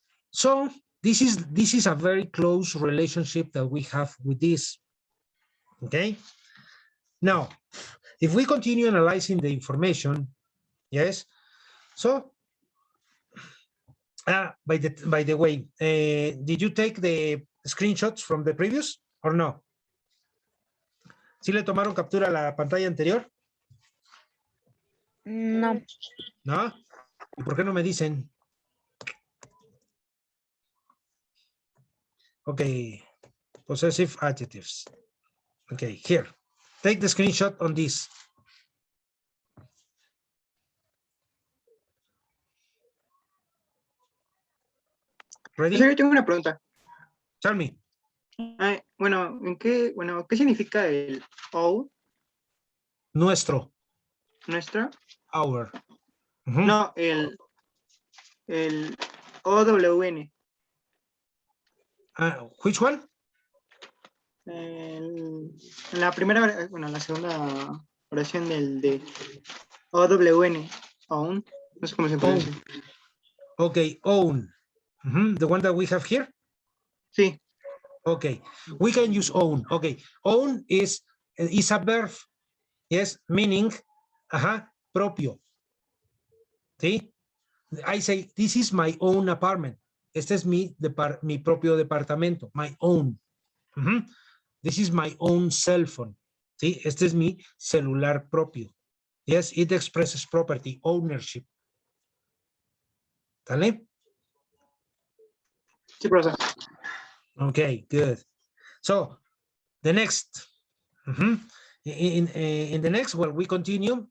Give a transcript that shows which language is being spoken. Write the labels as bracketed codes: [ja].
[en] So this is a very close relationship that we have with this. Okay. Now, if we continue analyzing the information, yes. So, by the way, did you take the screenshots from the previous or no? [es] ¿Sí le tomaron captura a la pantalla anterior? No. ¿No? ¿Y por qué no me dicen? [en] Okay, possessive adjectives. Okay, here. Take the screenshot on this. Ready? [es] Yo tengo una pregunta. [en] Tell me. [es] ¿Qué significa el O? Nuestro. ¿Nuestro? [en] Our. [es] No, el OWN. [en] Which one? [es] En la primera, la segunda oración de OWN. Own. No sé cómo se pronuncia. [en] Okay, own. The one that we have here? [es] Sí. [en] Okay, we can use own. Okay, own is a verb. Yes, meaning, propio. ¿Sí? I say, this is my own apartment. [es] Este es mi propio departamento, [en] my own. This is my own cell phone. [es] ¿Sí? Este es mi celular propio. [en] Yes, it expresses property, ownership. [es] ¿Sale? Sí, profesor. [en] Okay, good. So, the next. In the next, well, we continue.